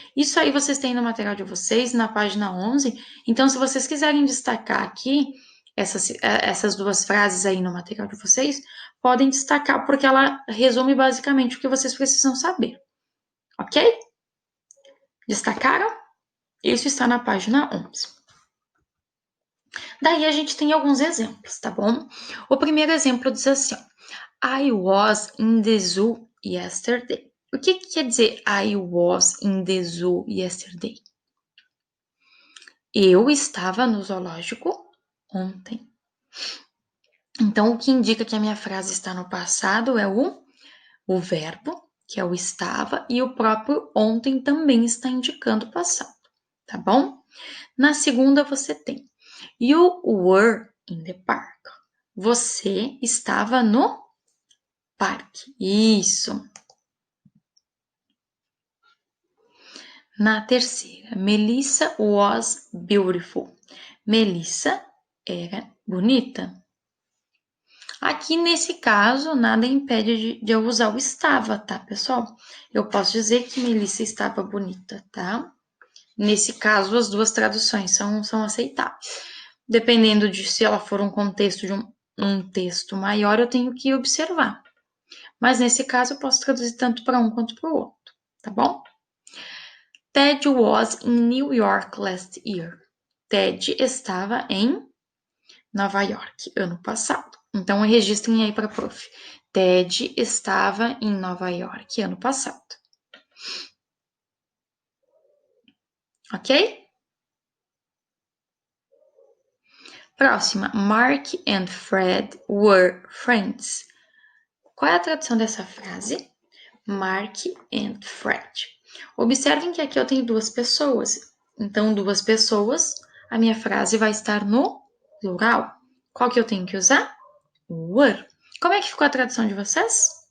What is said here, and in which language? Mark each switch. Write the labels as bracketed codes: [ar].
[pt] Isso aí vocês têm no material de vocês, na página 11. Então, se vocês quiserem destacar aqui essas duas frases aí no material de vocês, podem destacar, porque ela resume basicamente o que vocês precisam saber, ok? Destacaram? Isso está na página 11. Daí a gente tem alguns exemplos, tá bom? O primeiro exemplo diz assim, ó, [en] I was in the zoo yesterday. [pt] O que quer dizer [en] I was in the zoo yesterday? [pt] Eu estava no zoológico ontem. Então, o que indica que a minha frase está no passado é o verbo, que é o estava, e o próprio ontem também está indicando o passado, tá bom? Na segunda, você tem [en] You were in the park. [pt] Você estava no parque. Isso. Na terceira, [en] Melissa was beautiful. [pt] Melissa era bonita. Aqui nesse caso, nada impede de eu usar o estava, tá, pessoal? Eu posso dizer que Melissa estava bonita, tá? Nesse caso, as duas traduções são aceitáveis. Dependendo de se ela for um contexto de um texto maior, eu tenho que observar. Mas nesse caso, eu posso traduzir tanto para um quanto para o outro, tá bom? [en] Ted was in New York last year. [pt] Ted estava em Nova York ano passado. Então, registrem aí para a prof. Ted estava em Nova York ano passado. Ok? Próxima. [en] Mark and Fred were friends. [pt] Qual é a tradução dessa frase? Mark and Fred. Observem que aqui eu tenho duas pessoas. Então, duas pessoas, a minha frase vai estar no plural. Qual que eu tenho que usar? Were. Como é que ficou a tradução de vocês?